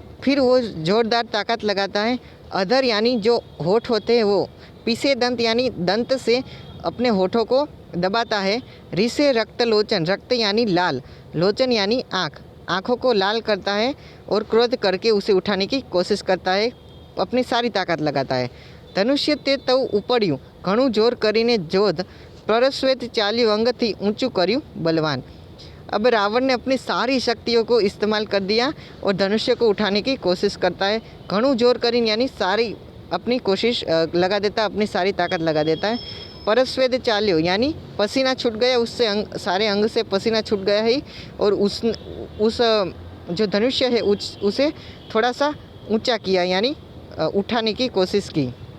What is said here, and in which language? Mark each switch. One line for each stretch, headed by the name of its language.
Hindi: फिर वो ज़ोरदार ताकत लगाता है। अधर यानी जो होठ होते हैं वो, पीसे दंत यानी दंत से अपने होठों को दबाता है। रीसे रक्तलोचन, रक्त यानी लाल, लोचन यानी आँख, आँखों को लाल करता है, और क्रोध करके उसे उठाने की कोशिश करता है, अपनी सारी ताकत लगाता है।
Gujarati: धनुष्य ते तव उपड़્યું, ઘણું જોર કરીને જોધ, પરશ્વેત ચાલ્યું અંગથી ઊંચું કર્યું બલવાન।
Hindi: अब रावण ने अपनी सारी शक्तियों को इस्तेमाल कर दिया और धनुष्य को उठाने की कोशिश करता है।
Gujarati: घणું जोर કરીને
Hindi: यानी सारी अपनी कोशिश लगा देता है, अपनी सारी ताकत लगा देता है।
Gujarati: परस्वेद चाल्यो
Hindi: यानी पसीना छूट गया, उससे सारे अंग से पसीना छूट गया है, और उस जो धनुष्य है उसे थोड़ा सा ऊंचा किया, यानी उठाने की कोशिश की।